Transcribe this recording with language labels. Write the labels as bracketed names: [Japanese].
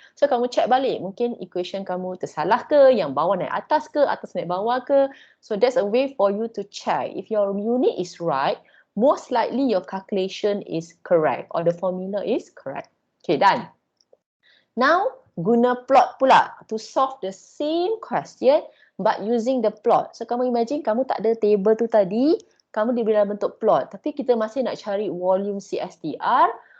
[Malay] So kamu check balik, mungkin equation kamu tersalah ke, yang bawah naik atas ke, atas naik bawah ke. [English] So that's a way for you to check. If your unit is right, most likely your calculation is correct or the formula is correct. Okay, done. Now, [Malay] guna plot pula [English] to solve the same question but using the plot. [Malay] So kamu imagine kamu tak ada table tu tadi, kamu diberi dalam bentuk plot, tapi kita masih nak cari volume CSTR.